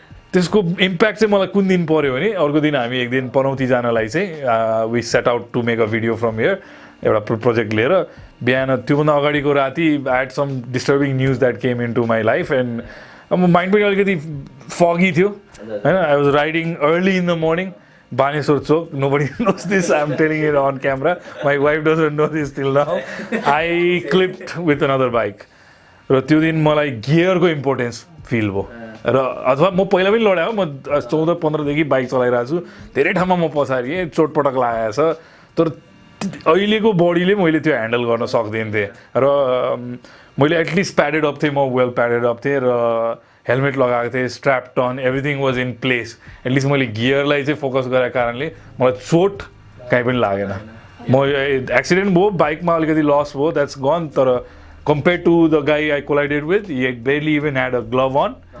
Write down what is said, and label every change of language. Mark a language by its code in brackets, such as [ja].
[ne] त्यसको इम्प्याक्ट चाहिँ मलाई कुन दिन पऱ्यो भने अर्को दिन हामी एक दिन पनौती जानलाई चाहिँ [en] we set out to make a video from here [ne] एउटा प्रोजेक्ट लिएर बिहान त्योभन्दा अगाडिको राति [en] I had some disturbing news that came into my life [ne] and अब माइन्ड पनि अलिकति फगी थियो होइन [en] I was riding early in the morning [ne] Baneswar Chowk, [en] nobody knows this, I'm telling it on camera. My wife doesn't know this till now. I clipped with another bike. [ne] र त्यो दिन मलाई गियरको importance feel भयो र अथवा म पहिला पनि लडाएँ म 14-15 देखि बाइक चलाइरहेको छु धेरै ठाउँमा म पछाडि चोटपटक लागेको छ तर अहिलेको बडीले मैले त्यो ह्यान्डल गर्न सक्दिनँ थिएँ र मैले एटलिस्ट प्याडेड अप थिएँ म वेल प्याडेड अप थिएँ र हेलमेट लगाएको थिएँ [en] strap turn everything was in place [ne] at least मैले गियरलाई चाहिँ फोकस गरेको कारणले मलाई चोट कहीँ पनि लागेन म एक्सिडेन्ट भयो बाइकमा अलिकति लस भयो [en] that's gone [ne] तर [en] compare to the guy I collided with he barely even had a glove on